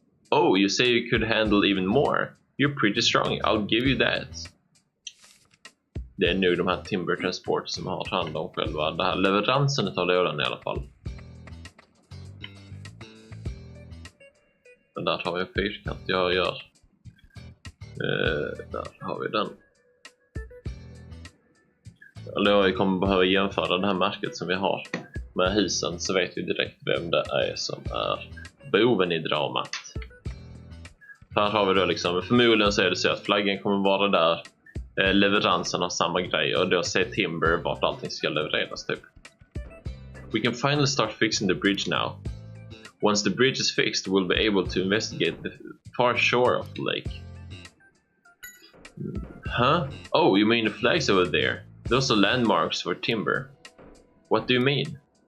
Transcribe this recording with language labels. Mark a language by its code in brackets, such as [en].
[en] Oh, you say you could handle even more. You're pretty strong, I'll give you that. [sv] Det är nu de här Timber Transport som har hand om själva det här leveransen av lådan i alla fall. Men där har vi en fyrkant jag gör. Där har vi den. Eller jag kommer behöva jämföra det här märket som vi har med husen, så vet vi direkt vem det är som är boven i dramat. Här har vi då liksom, förmodligen så är det så att flaggan kommer vara där, leveransen av samma grej, och då ser Timber vart allting ska levereras typ. [en] We can finally start fixing the bridge now. Once the bridge is fixed, we'll be able to investigate the far shore of the lake. Huh? Oh, you mean the flags over there? Those are landmarks for Timber. What do you mean?